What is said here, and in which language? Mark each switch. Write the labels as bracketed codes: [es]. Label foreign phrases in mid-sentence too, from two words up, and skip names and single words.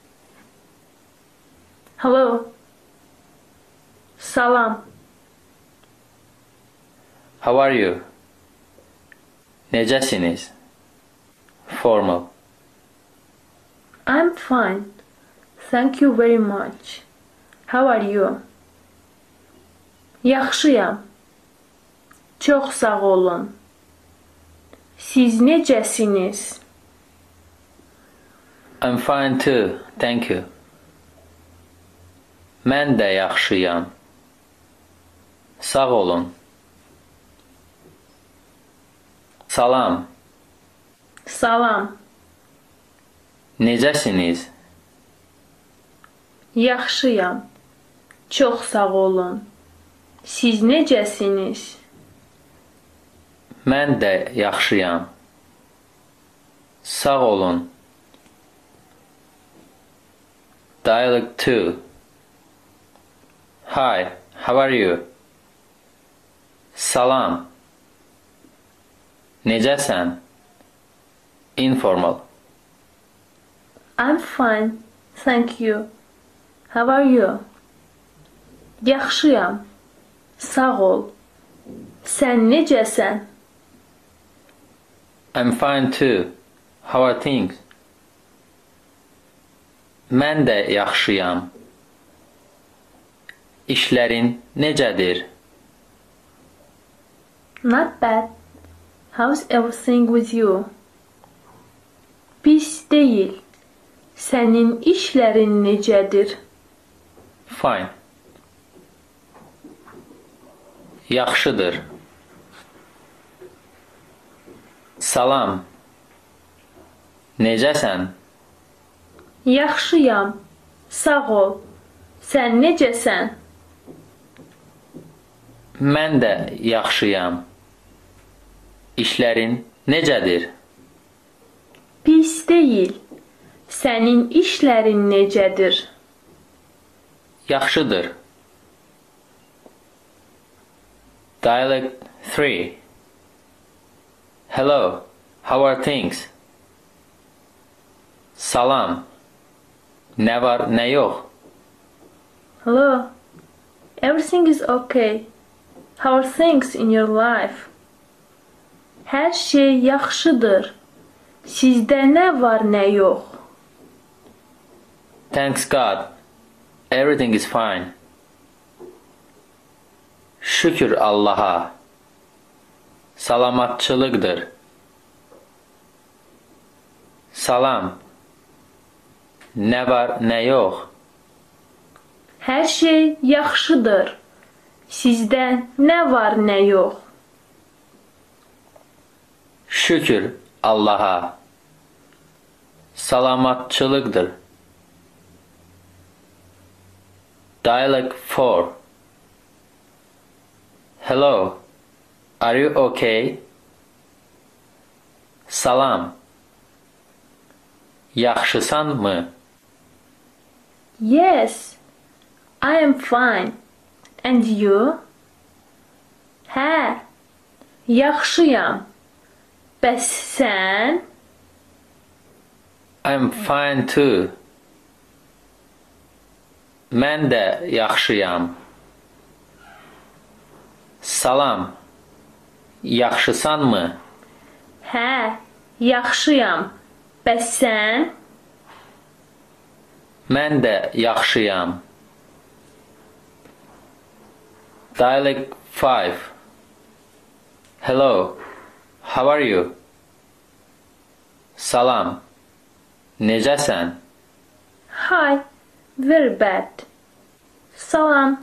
[en] Hello. Salam. How are you? Necəsiniz? Formal. I'm fine. Thank you very much. How are you? [az] Yaxşıyam. Çox sağ olun. Siz necəsiniz? [en] I'm fine too, thank you. [az] Mən də yaxşıyam. Sağ olun. Salam. Salam. Necəsiniz? Yaxşıyam. Çox sağ olun. Siz necəsiniz? Mən də yaxşıyam. Sağ olun. [en] Dialogue 2. Hi, how are you? Salam. [az] Necəsən? Informal. [en] I'm fine. Thank you. How are you? [az] Yaxşıyam. Sağ ol. Sən necəsən? [en] I'm fine too. How are things? [az] Mən də yaxşıyam. İşlərin necədir? [en] Not bad. How's everything with you? [az] Pis deyil. Sənin işlərin necədir? [en] Fine. Yaxşıdır. [az] Salam. Necəsən? Yaxşıyam. Sağ ol. Sən necəsən? Mən də yaxşıyam. İşlərin necədir? Pis deyil. Sənin işlərin necədir? Yaxşıdır. [en] Dialogue 3. Hello, how are things? [az] Salam. Nə var, nə yox? [en] Hello. Everything is okay. How are things in your life? [az] Hər şey yaxşıdır. Sizdə nə var, nə yox? [en] Thanks God. Everything is fine. [az] Şükür Allaha. Salamatçılıqdır. Salam. Nə var, nə yox? Hər şey yaxşıdır. Sizdə nə var, nə yox? Şükür Allaha. Salamatçılıqdır. [en] Dialogue 4. Hello. Are you okay? [az] Salam. Yaxşısanmı? [en] Yes, I am fine. And you? [az] Hə, yaxşıyam. Bəs sən? [en] I'm fine too. [az] Mən də yaxşıyam. Salam. Yaxşısanmı? Hə, yaxşıyam. Bəs sən? Mən də yaxşıyam. [en] Dialogue 5. Hello. How are you? [az] Salam. Necəsən? [en] Hi, very bad. [az] Salam.